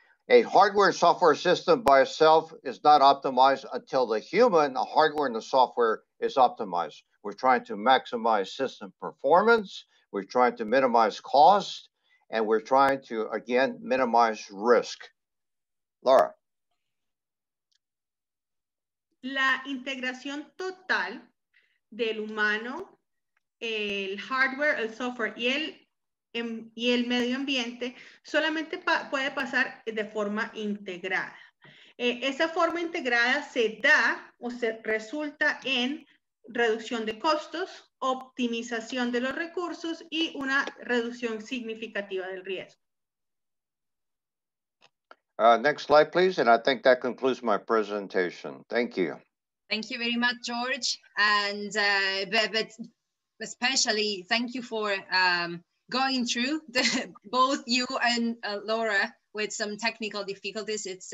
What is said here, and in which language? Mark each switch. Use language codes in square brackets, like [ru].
[en] A hardware and software system by itself is not optimized until the human, the hardware, and the software is optimized. We're trying to maximize system performance. We're trying to minimize cost. And we're trying to, again, minimize risk. Laura. [es] La integración total del humano, el hardware, el software y el medio ambiente solamente puede pasar de forma integrada. Esa forma integrada se da o se resulta en reducción de costos, optimización de los recursos y una reducción significativa del riesgo. [en] Next slide, please. And I think that concludes my presentation. Thank you. Thank you very much, George. And but especially thank you for going through both you and Laura with some technical difficulties.